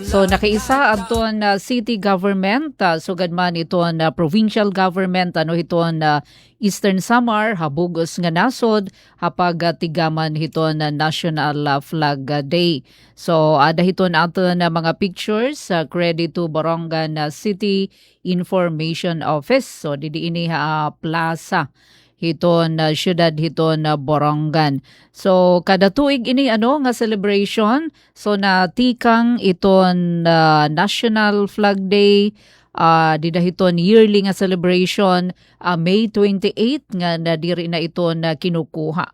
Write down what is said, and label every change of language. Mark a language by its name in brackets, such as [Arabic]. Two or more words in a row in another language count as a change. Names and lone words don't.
[Waray] So nakiisa adton [English] city government, [Waray] sugad man iton [English] provincial government, [Waray] ano iton Eastern Samar, habugos nga nasod, hapag tigaman hiton National Flag Day. So ada hiton aton mga pictures, [English] credit to [Waray] Borongan City Information Office. So didi ini plaza hiton syudad hiton Borongan. So kada tuig ini nga celebration, so natikang iton National Flag Day, didahiton yearly nga celebration, May 28 nga nadiri na iton kinukuha.